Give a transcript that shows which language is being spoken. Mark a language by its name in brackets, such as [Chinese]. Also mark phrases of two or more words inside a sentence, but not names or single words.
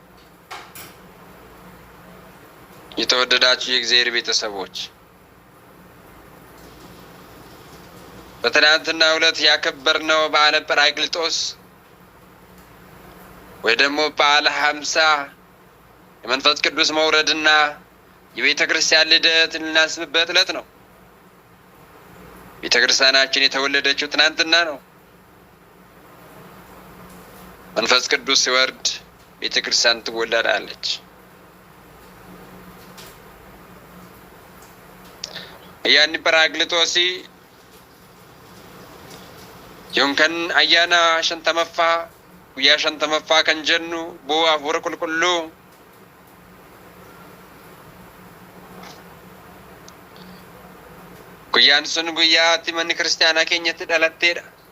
[Amharic] የተወደዳችሁ የእግዚአብሔር ቤተሰቦች በትናንትናው ዕለት ያከበርነው በዓለ ጰራቅሊጦስ ወይ ደግሞ በዓለ 50 የመንፈስ ቅዱስ መውረድና የቤተ ክርስቲያን ልደት ልናስብበት ዕለት ነው። ቤተ ክርስቲያናችን የተወለደችው ትናንትና ነው። መንፈስ ቅዱስ ሲወርድ ቤተ ክርስቲያን ትወለዳለች። [Oromo] ayyaanni Pharaaklixoosii yookaan ayyaana 50ffaa guyyaa 50ffaa kan jennu bu'aa hafuura qulqulluu guyyaan sun guyyaatti manni kiristaanaa keenyatti dhalatteedha.